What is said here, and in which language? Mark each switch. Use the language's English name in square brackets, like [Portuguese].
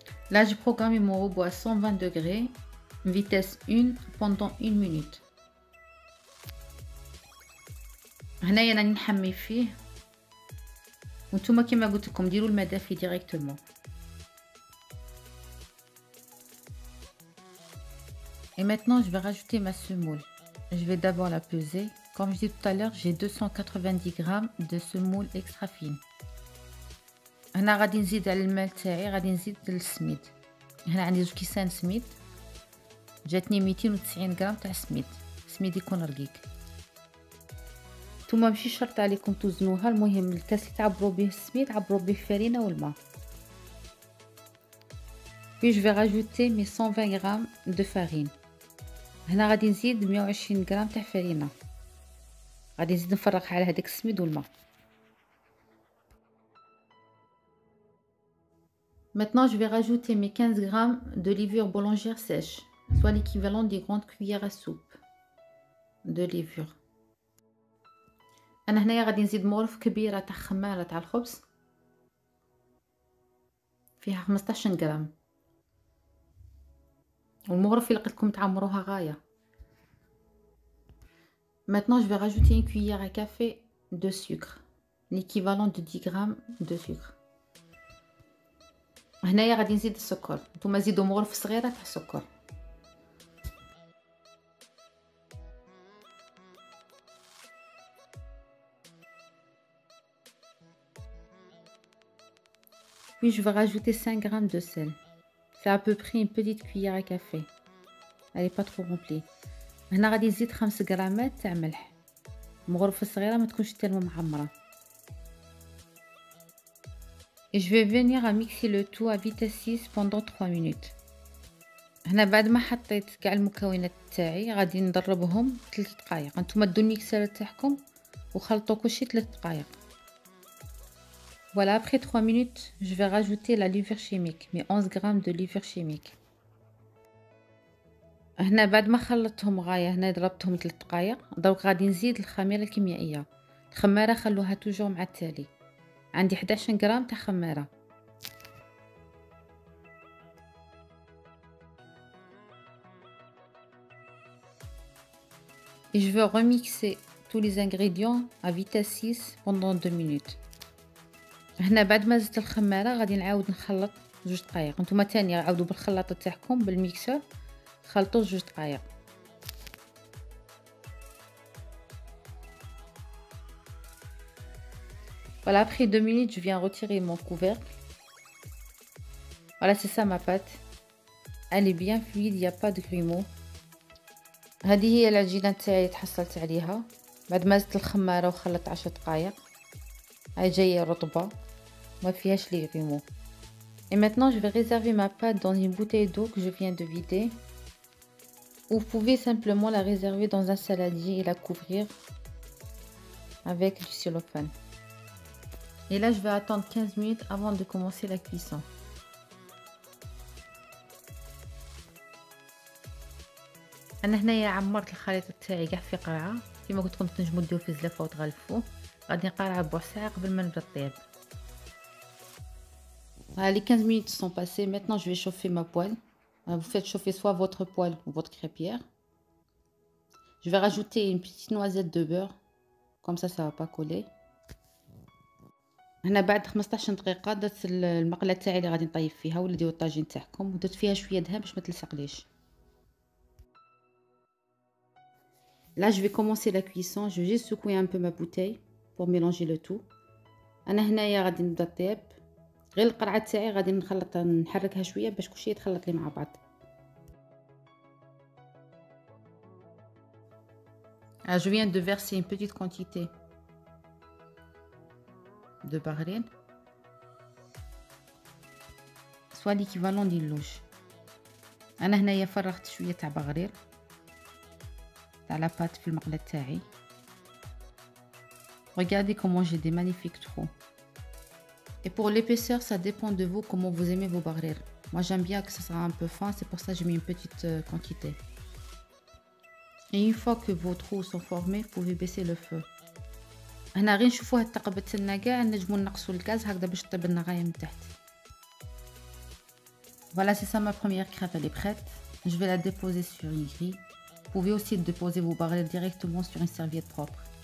[French] Là, j'ai programmé mon robot à 120 degrés, vitesse 1 pendant 1 minute. [Arabic] هنايا راني نحمي فيه وانتوما كيما قلت لكم ديروا الماء دافي ديريكتومون. [French] Et maintenant, je vais rajouter ma semoule. Je vais d'abord la peser. Comme je disais tout à l'heure, j'ai 290 grammes de semoule extra fine. [Arabic] هنا غادي نزيد على الماء تاعي، غادي نزيد السميد. هنا عندي 2 كيسان سميد، جاتني 290 غرام تاع السميد. السميد يكون رقيق. نتوما ماشي شرط عليكم توزنوها، المهم الكاس اللي تعبروا به السميد عبروا به الفرينه والماء. [French] Puis je vais rajouter mes 120 grammes de farine. [Arabic] هنا غادي نزيد 120 غرام تاع فرينه. غادي نزيد نفرغها على هذاك السميد والماء. [French] Maintenant, je vais rajouter mes 15 grammes de levure boulangère sèche, soit l'équivalent des grandes cuillères à soupe de levure. [Arabic] أنا هنايا غادي نزيد مغرف كبيرة تاع خمارة تاع الخبز فيها 15 غرام، والمغرف اللي لقيتكم تعمروها غاية. [French] Maintenant, je vais rajouter une cuillère à café de sucre, l'équivalent de 10 grammes de sucre. [Arabic] هنايا غادي نزيد السكر، نتوما زيدوا مغرفة صغيرة تاع السكر. [French] Puis je vais rajouter 5 g de sel. C'est à peu près une petite cuillère à café. Elle n'est pas trop remplie. [Arabic] هنا غادي نزيد 5 غرامات تاع ملح. مغرفة صغيرة ما تكونش تالمو معمرة. [French] Et je vais venir à mixer le tout à vitesse 6 pendant 3 minutes. [Arabic] هنا بعد ما حطيت كاع المكونات تاعي غادي نضربهم 3 دقائق. نتوما دو الميكسور تاعكم وخلطوا كلشي 3 دقائق. [French] Voilà, après 3 minutes, je vais rajouter la levure chimique, mes 11 g de levure chimique. [Arabic] هنا بعد ما خلطتهم غاية هنا ضربتهم 3 دقائق. دروك غادي نزيد الخميرة الكيميائية. الخمارة خلوها توجور مع التالي. عندي 11 غرام تاع خمارة. [French] Et je vais remixer tous les ingrédients à vitesse 6 pendant 2 minutes. [Arabic] هنا بعد ما زدت الخمارة غادي نعاود نخلط 2 دقائق. نتوما تاني عاودوا بالخلاطة تاعكم بالميكسور خلطوا 2 دقائق. [French] Voilà, après 2 minutes, je viens retirer mon couvercle. Voilà, c'est ça ma pâte. Elle est bien fluide, il n'y a pas de grumeaux. [Arabic] هذه هي العجينة تاعي تحصلت عليها بعد ما زدت الخمارة وخلطت 10 دقائق. هاي جاية رطبة ما فيهاش لي grumeaux. [French] Et maintenant, je vais réserver ma pâte dans une bouteille d'eau que je viens de vider. Ou vous pouvez simplement la réserver dans un saladier et la couvrir avec du cellophane. Et là, je vais attendre 15 minutes avant de commencer la cuisson. [Arabic] أنا هنايا عمرت الخليط تاعي كاع في قرعة كيما قلت لكم تنجموا ديروه في زلافة وتغلفوه. غادي نقرعه بوع ساعة قبل ما نبدا الطياب. [French] Voilà, les 15 minutes sont passées. Maintenant, je vais chauffer ma poêle. Vous faites chauffer soit votre poêle ou votre crêpière. Je vais rajouter une petite noisette de beurre. Comme ça va pas coller. [Arabic] هنا بعد 15 دقيقة درت المقلة تاعي اللي غادي نطيب فيها ولا ديروا الطاجين تاعكم ودرت فيها شوية دهان باش ما تلصقليش. [French] Là, je vais commencer la cuisson. Je vais juste secouer un peu ma bouteille pour mélanger le tout. [Arabic] أنا هنايا غادي نبدا الطياب. غير القرعة تاعي غادي نحركها شوية باش كلشي يتخلط لي مع بعض. [French] Je viens de verser une petite quantité de baghrine, soit l'équivalent d'une louche. [Arabic] أنا هنايا فرغت شوية تاع بغرير تاع لاباط في المقلة تاعي. [French] Regardez comment j'ai des magnifiques trous. Et pour l'épaisseur, ça dépend de vous comment vous aimez vos baghrires. Moi, j'aime bien que ça sera un peu fin, c'est pour ça que j'ai mis une petite quantité. Et une fois que vos trous sont formés, vous pouvez baisser le feu. [Arabic] هنا غير نشوفوها تقبت لنا كاع نجمو نقصوا الغاز هكذا باش تطيب لنا غايه من تحت. [French] Voilà, c'est ça ma première crêpe, elle est prête. Je vais la déposer sur une grille. Vous pouvez aussi déposer vos baghrires directement sur une serviette propre.